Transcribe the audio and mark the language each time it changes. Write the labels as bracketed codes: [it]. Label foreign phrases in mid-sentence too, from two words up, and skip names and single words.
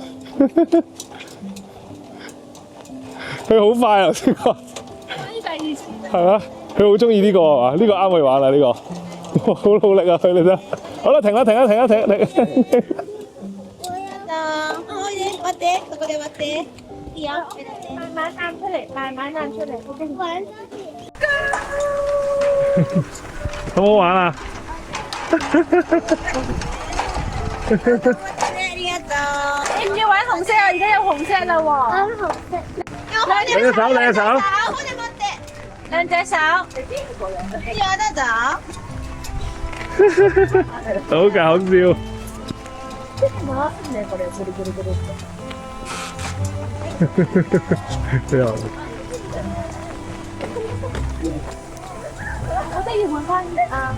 [yue] 佢好快啊！呢個係啊，佢好中意呢個係嘛？呢個啱佢玩啦，呢個好努力啊！佢哋真好啦，停啦，停啦，停啦，停啦，停。 [ja] 待って、そこで待って。いいよ。 [yue] 慢慢按出嚟，慢慢按出嚟。好唔好玩啊？ [ja] ありがとう。 [yue] 要唔要玩紅色啊？而家有紅色啦喎。紅色。兩隻手，兩隻手。我哋 [ja] 待って。 [yue] 兩隻手。 [ja] いいよ、どうぞ。 [yue] 好搞笑。我都要換翻啊！